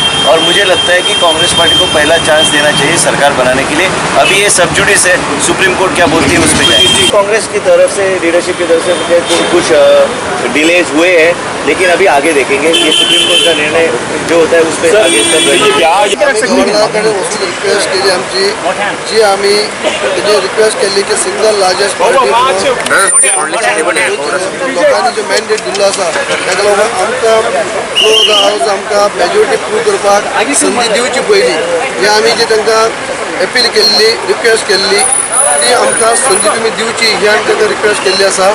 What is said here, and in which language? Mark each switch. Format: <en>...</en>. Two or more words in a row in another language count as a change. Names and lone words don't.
<hi>और मुझे लगता है कि कांग्रेस पार्टी को पहला चांस देना चाहिए सरकार बनाने के लिए। अभी ये सब जुडिस है, सुप्रीम कोर्ट क्या बोलती है उस पर जाए। कांग्रेस की तरफ से, लीडरशिप की तरफ से मुझे कुछ डिलेज हुए हैं, लेकिन अभी आगे देखेंगे। ये सुप्रीम कोर्ट का निर्णय जो होता है उस पर आगे</hi> <kok>रिक्वेस्ट केली की</kok> <en>single largest party</en> <kok>लोकांनी जो मॅन्डेट दिल्लो आसा ताका लागून आमकां क्लोज हावस आमकां</kok> <en>majority prove</en> <kok>करपाक संदी दिवची पयली हे आमी जी तांकां अपील केल्ली, रिक्वेस्ट केल्ली ती आमकां संदी तुमी दिवची ही आमी तांकां रिक्वेस्ट केल्ली आसा।</kok>